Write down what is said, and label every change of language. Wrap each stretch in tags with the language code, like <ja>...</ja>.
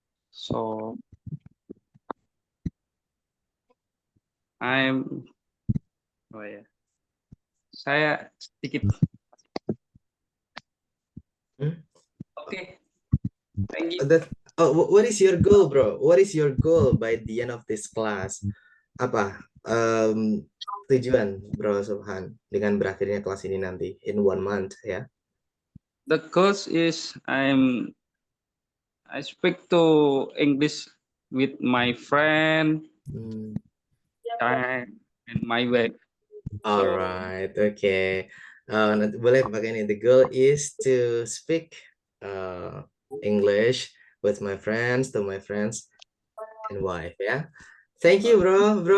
<id>So saya sedikit.</id> <en>Okay. Thank you. What is your goal, bro? What is your goal by the end of this class?</en> <id>Apa tujuan, bro Subhan, dengan berakhirnya kelas ini nanti</id> <en>in 1 month</en> <id>ya?</id> <en>The goal is I speak to English with my friend and my wife. Alright, okay.</en> <id>Nanti boleh pakai ini.</id> <en>The goal is to speak English with my friends, to my friends and wife ya. Thank you, bro.</en>